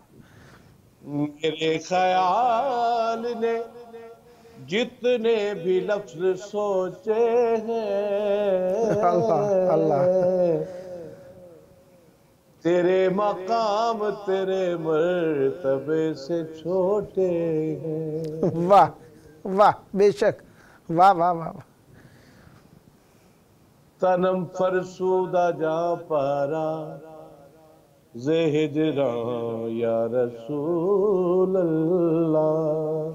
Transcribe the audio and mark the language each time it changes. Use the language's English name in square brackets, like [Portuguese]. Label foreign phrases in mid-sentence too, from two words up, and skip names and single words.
[Urdu] میرے خیال نے جتنے بھی لفظ سوچے ہیں اللہ تیرے مقام تیرے مرتبے سے چھوٹے ہیں. واہ واہ بے شک. واہ واہ واہ واہ. [Persian] تنم فرسودہ جاں پارا زِ ہجراں [Arabic] یا رسول اللہ.